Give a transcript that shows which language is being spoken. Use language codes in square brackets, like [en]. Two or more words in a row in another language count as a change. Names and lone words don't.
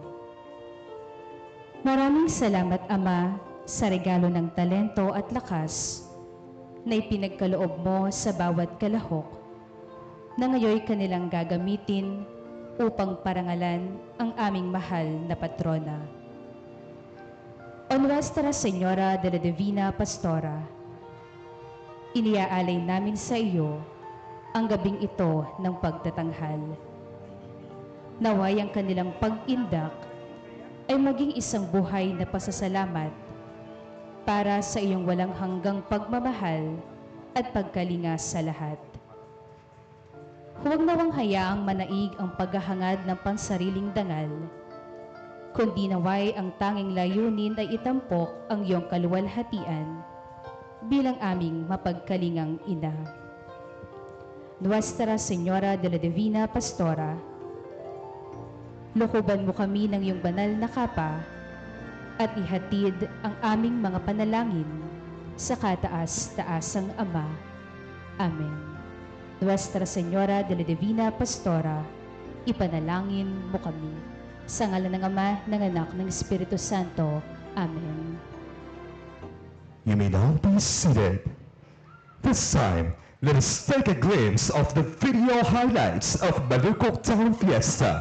[tl] Maraming salamat, Ama, sa regalo ng talento at lakas na ipinagkaloob mo sa bawat kalahok na ngayon kanilang gagamitin upang parangalan ang aming mahal na patrona. O Nuestra Señora de la Divina Pastora, iniaalay namin sa iyo ang gabing ito ng pagtatanghal. Naway ang kanilang pag-indak ay maging isang buhay na pasasalamat para sa iyong walang hanggang pagmamahal at pagkalinga sa lahat. Huwag nawang hayaang manaig ang paghahangad ng pansariling dangal, kundi naway ang tanging layunin ay itampok ang iyong kaluwalhatian bilang aming mapagkalingang ina. Nuestra Señora de la Divina Pastora, lukuban mo kami ng iyong banal na kapa at ihatid ang aming mga panalangin sa kataas-taasang Ama. Amen. Nuestra Señora de la Divina Pastora, ipanalangin mo kami. Sa ngalan ng Ama, ng Anak, ng Espiritu Santo. Amen. [en] You may now be seated. This time, let us take a glimpse of the video highlights of Balukok Town Fiesta.